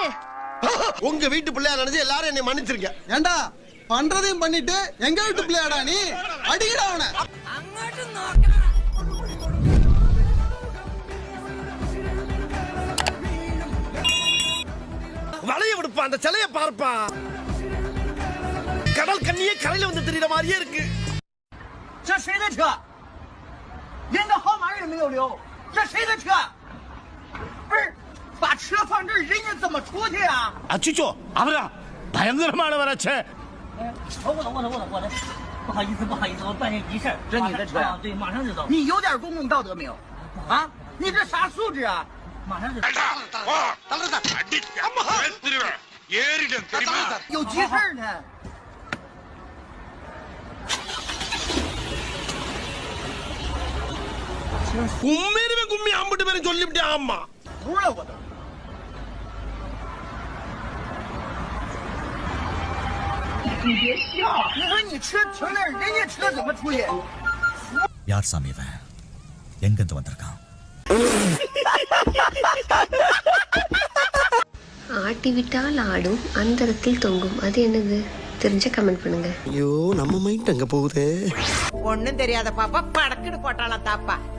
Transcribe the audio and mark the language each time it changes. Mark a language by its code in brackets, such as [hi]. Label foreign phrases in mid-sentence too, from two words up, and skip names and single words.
[ta] உங்க வீட்டு பிள்ளையா நினைச்சு எல்லாரும் என்னை மன்னிச்சிருங்க. ஏண்டா பண்றதையும் பண்ணிட்டு எங்க வீட்டு பிள்ளையாடா நீ? அடிக்கடா அவனை. வளைய விடுப்பா, அந்த சிலைய பார்ப்பா. கடல் கண்ணியே கரையில வந்து தெரியுற மாதிரியே இருக்கு. [zh] 这谁的车？连个号码也没有留，这谁的车？不是，把车放这儿，人家怎么出去啊？ [ta] அச்சுச்சோ அவரா பயங்கரமானவராச்சே. [zh] 我的，不好意思，我办件急事。这你的车呀？对，马上就到。你有点公共道德没有？啊，你这啥素质啊？马上就到。有急事呢。 [ta] கும்மிருவே கும்மி அம்பிட்டு பேரும் சொல்லிவிட்டேன். ஆமா [zh] 除了我的。你别笑，你说你车停那儿，人家车怎么出去？ [ta] யார் சாமி இவன்? எங்கிருந்து வந்திருக்கான்? ஆட்டி விட்டால் ஆடும் அந்தரத்தில் தொங்கும். அது என்னது? தெரிஞ்ச கமெண்ட் பண்ணுங்க. ஐயோ நம்ம மைண்ட் அங்க போகுது. ஒண்ணும் தெரியாத பாப்பா படக்குன்னு போட்டாளா தாப்பா.